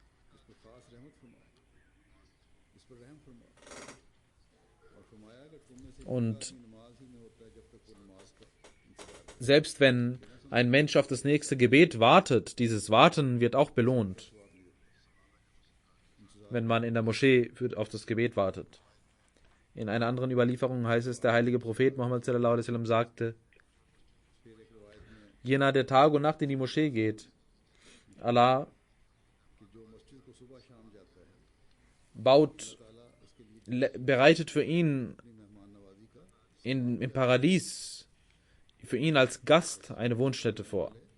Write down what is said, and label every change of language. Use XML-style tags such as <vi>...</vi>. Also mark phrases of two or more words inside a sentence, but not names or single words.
<de>Und selbst wenn ein Mensch auf das nächste Gebet wartet, dieses Warten wird auch belohnt, wenn man in der Moschee auf das Gebet wartet. In einer anderen Überlieferung heißt es, der heilige Prophet Muhammad</de> <ar>صلى الله عليه وسلم</ar> <de>sagte: Jener, der Tag und Nacht in die Moschee geht, Allah bereitet für ihn im Paradies, für ihn als Gast eine Wohnstätte vor.</de>